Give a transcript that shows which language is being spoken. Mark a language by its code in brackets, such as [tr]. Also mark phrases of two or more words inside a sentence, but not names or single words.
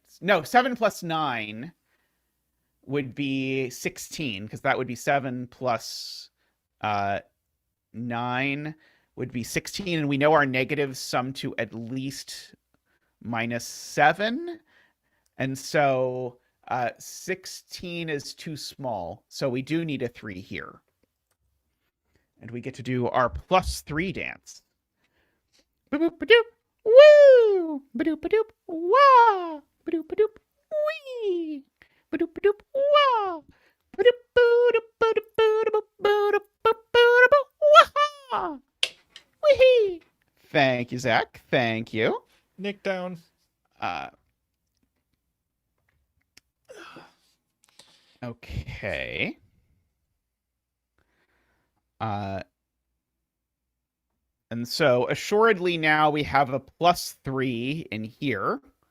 [en] No, 7 plus 9 would be 16, because that would be 7 plus 9 would be 16, and we know our negatives sum to at least -7. And so 16 is too small. So we do need a 3 here. And we get to do our +3 dance. Ba-boop, ba-doop, woo! Ba-doop, ba-doop, wah! Ba-doop, ba-doop, wee! Ba-doop, ba-doop, wah! Ba-doop, ba-doop, ba-doop, ba-doop, ba-doop, ba-doop, wah! Wee! Thank you, Zach. Thank you. Nick down. Okay. And so assuredly now we have a +3 in here.